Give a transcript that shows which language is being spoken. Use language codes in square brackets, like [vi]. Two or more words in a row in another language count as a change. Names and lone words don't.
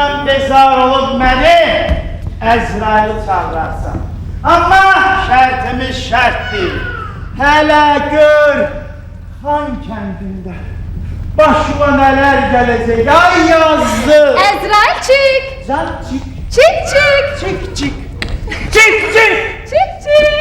[az] bezar olub məni Əzraili çağırarsan. Amma şərtimiz şərtdir. Hələ gör Xan kəndində başıma nələr gələcək. Ay yazdı. Əzrailçik. [tr] Can çık. Çık çık. Çık çık. Çık çık. Çık çık.